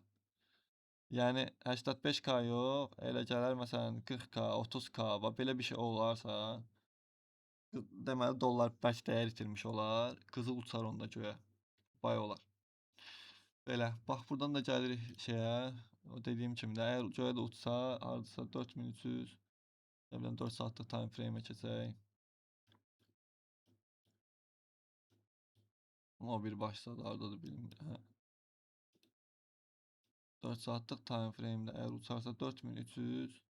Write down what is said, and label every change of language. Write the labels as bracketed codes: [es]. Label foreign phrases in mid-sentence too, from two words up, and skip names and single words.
[az] Yəni 85K yox, elə gələr məsələn 40K, 30K, belə bir şey olarsa, deməli dollar bərk dəyər itirmiş olar, qızıl uçar onda göyə, bay olar. Belə, bax buradan da gəlirik şeyə, o dediyim kimi də, əgər göyə də uçsa, hardasa 4300, 4 saatlıq [en] time frame-ə [az] keçək. O bir başladı, haradadır bilmirəm. 4 saatlıq [en] time frame-də [az] əgər uçarsa 4300,